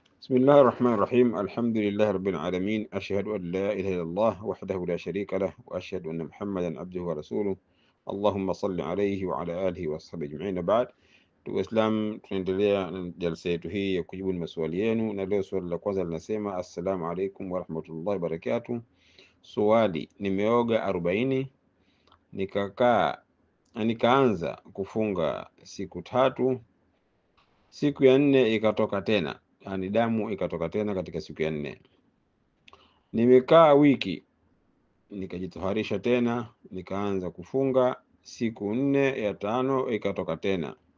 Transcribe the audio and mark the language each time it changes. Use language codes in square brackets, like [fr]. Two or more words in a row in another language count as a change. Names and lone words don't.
[ar] بسم الله الرحمن الرحيم. الحمد لله رب العالمين، أشهد أن لا إله إلا الله وحده لا شريك له، وأشهد أن محمدا عبده ورسوله. اللهم صل عليه وعلى آله وصحبه أجمعين. [sw] Baad, ndugu Islam, tunaendelea na jalsa yetu hii ya kujibu maswali yenu, na leo swali la kwanza linasema [ar] السلام عليكم ورحمة الله وبركاته. [sw] Swali, nimeoga 40 nikaanza kufunga siku 3, siku ya 4 ikatoka tena, yani damu ikatoka tena katika siku ya 4. Nimekaa wiki nikajitoharisha tena, nikaanza kufunga siku 4, ya 5 ikatoka tena.